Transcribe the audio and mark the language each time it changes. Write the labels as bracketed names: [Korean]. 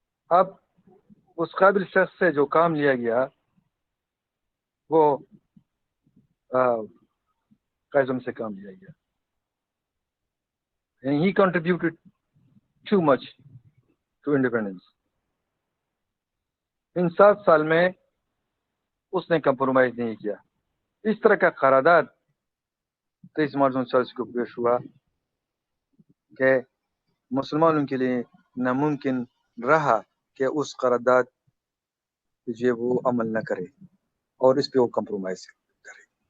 [Urdu] اب اس قابل شخص سے جو کام لیا گیا وہ قائد سے کام لیا گیا. [English] And he contributed too much to independence. [Urdu] ان 7 سال میں اس نے کمپرومائز نہیں کیا. اس طرح کا قرارداد 23 مارچ 1940 کو پیش ہوا کہ مسلمانوں کے لیے ناممکن رہا کہ اس قرارداد جو وہ عمل نہ کرے اور اس پہ وہ کمپرومائز کرے.